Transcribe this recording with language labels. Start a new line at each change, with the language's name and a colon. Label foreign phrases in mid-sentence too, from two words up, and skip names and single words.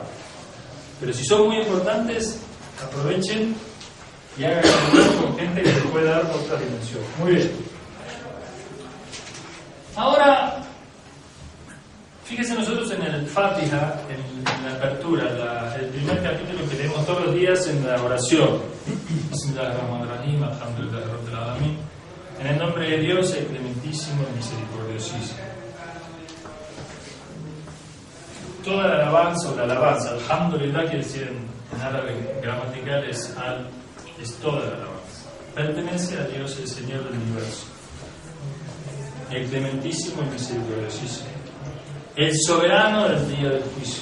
Spanish: Pero si son muy importantes, aprovechen y hagan con gente que les puede dar otra dimensión. Muy bien. Ahora, fíjense nosotros en el Fatiha, en la apertura, el primer capítulo que leemos todos los días en la oración.
Arabic: بسم الله الرحمن الرحيم، الحمد لله رب العالمين.
Spanish: En el nombre de Dios, el clementísimo y misericordiosísimo. Toda la alabanza, alhamdulillah, quiere decir en árabe gramatical es toda la alabanza. Pertenece a Dios, el Señor del universo, el clementísimo y misericordiosísimo, el soberano del día del juicio.